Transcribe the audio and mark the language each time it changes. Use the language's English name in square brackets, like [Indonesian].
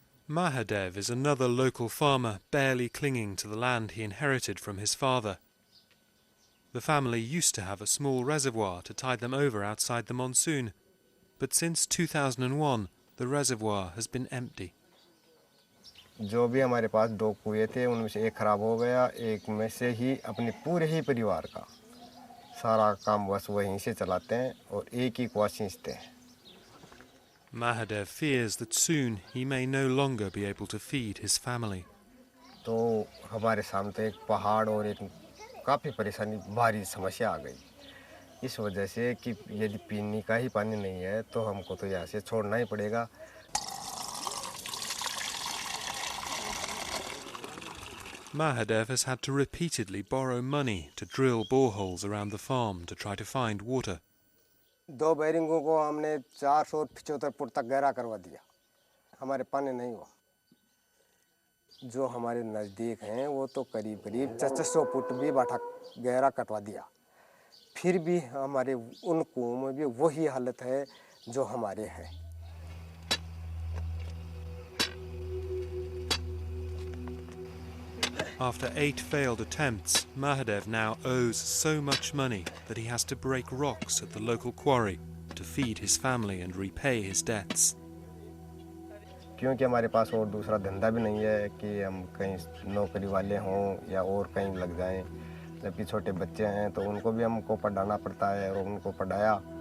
[English] Mahadev is another local farmer barely clinging to the land he inherited from his father. The family used to have a small reservoir to tide them over outside the monsoon, but since 2001 the reservoir has been empty. [Hindi] जो भी हमारे पास 2 कुएं थे उनमें से एक खराब हो गया, एक में से ही अपने पूरे ही परिवार का सारा काम बस वहीं से चलाते हैं और एक ही कुआं सींचते हैं. [English] Mahadev fears that soon he may no longer be able to feed his family. [Hindi] तो हमारे सामने एक पहाड़ और एक काफ़ी परेशानी भारी समस्या आ गई. इस वजह से कि यदि पीने का ही पानी नहीं है तो हमको तो यहाँ से छोड़ना ही पड़ेगा. [English] Mahadev has had to repeatedly borrow money to drill boreholes around the farm to try to find water. [Hindi] 2 बैरिंगों को हमने 475 फुट तक गहरा करवा दिया. हमारे पानी नहीं हुआ. जो हमारे नज़दीक हैं वो तो करीब 400 फुट भी बाटा गहरा कटवा दिया. फिर भी हमारे उन कुओं में भी वही हालत है जो हमारे हैं. [English] After 8 failed attempts, Mahadev now owes so much money that he has to break rocks at the local quarry to feed his family and repay his debts. [Hindi] क्योंकि हमारे पास और दूसरा धंधा भी नहीं है कि हम कहीं नौकरी वाले हों या और कहीं लग जाएं. जबकि छोटे बच्चे हैं तो उनको भी हमको पढ़ाना पड़ता है और उनको पढ़ाया.